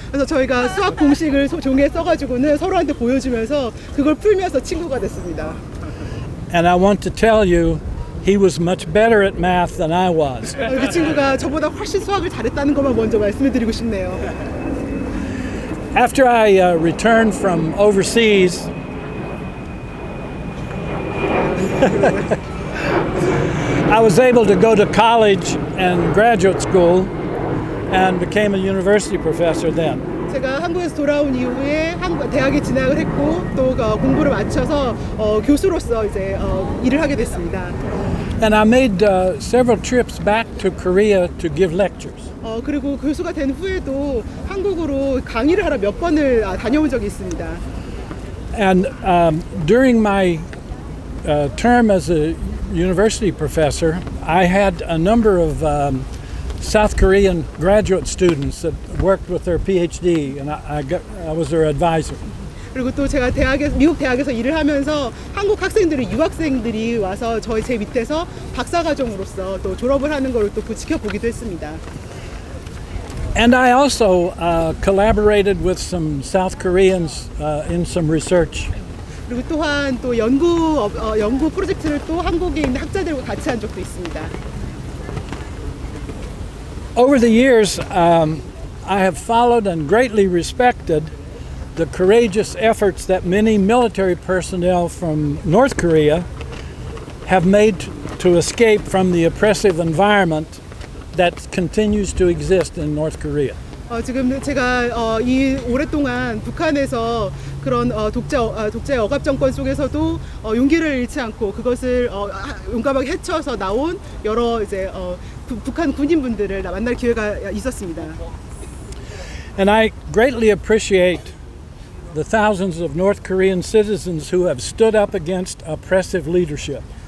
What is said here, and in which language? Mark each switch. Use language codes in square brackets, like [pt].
[ko] 그래서 저희가 수학 공식을 종이에 써가지고는 서로한테 보여주면서 그걸 풀면서 친구가 됐습니다. [en] And I want to tell you, he was much better at math than I was. [ko] 그 친구가 저보다 훨씬 수학을 잘했다는 것만 먼저 말씀드리고 싶네요. [en] After I returned from overseas, I was able to go to college and graduate school and became a university professor then. [ko] 제가 한국에서 돌아온 이후에 대학에 진학을 했고 또 공부를 마쳐서 교수로서 이제 일을 하게 됐습니다. [en] And I made several trips back to Korea to give lectures. [ko] 그리고 교수가 된 후에도 한국으로 강의를 하러 몇 번을 다녀온 적이 있습니다. [en] And during my term as a university professor, I had a number of South Korean graduate students that worked with their PhD, and I was their advisor. [ko] 그리고 또 제가 미국 대학에서 일을 하면서 한국 학생들이 유학생들이 와서 제 밑에서 박사과정으로서 또 졸업을 하는 걸 또 지켜보기도 했습니다. [en] And I also collaborated with some South Koreans in some research. [ko] 그리고 또한 또 연구 프로젝트를 또 한국에 있는 학자들과 같이 한 적도 있습니다. [en] Over the years, I have followed and greatly respected the courageous efforts that many military personnel from North Korea have made to escape from the oppressive environment that continues to exist in North Korea. [ko] 지금 제가 이 오랫동안 북한에서 그런 독재 억압 정권 속에서도 용기를 잃지 않고 그것을 용감하게 헤쳐서 나온 여러 이제 북한 군인분들을 만날 기회가 있었습니다. [en] And I greatly appreciate the thousands of North Korean citizens who have stood up against oppressive leadership.